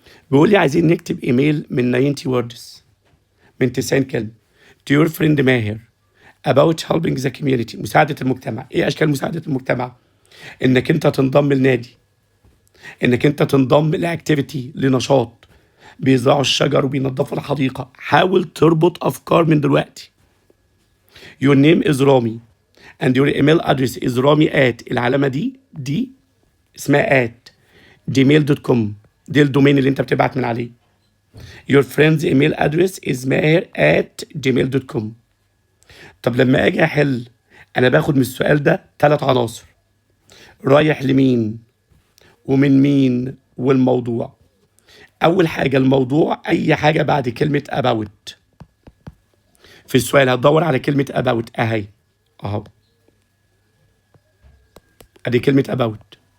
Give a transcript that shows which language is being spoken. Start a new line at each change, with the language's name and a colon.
Arabic: بيقول لي عايزين نكتب ايميل من 90 words، من 90 كلمه،
English: to your friend
Arabic: ماهر
English: about helping the community.
Arabic: مساعدة المجتمع. ايه اشكال مساعدة المجتمع؟ انك انت تنضم لنادي، انك انت تنضم لاكتيفيتي، لنشاط، بيزرعوا الشجر وبينظفوا الحديقة. حاول تربط افكار من دلوقتي.
English: your name is Rami and your email address is Rami at،
Arabic: العلامة دي اسمها
English: at
Arabic: gmail.com، دي الدومين اللي انت بتبعت من عليه.
English: your friend's email address is maher@gmail.com.
Arabic: طب لما اجي احل انا باخد من السؤال ده 3 عناصر، رايح لمين ومن مين والموضوع. اول حاجه الموضوع، اي حاجه بعد كلمه about في السؤال هتدور على كلمه about اهي، اهو ادي كلمه about.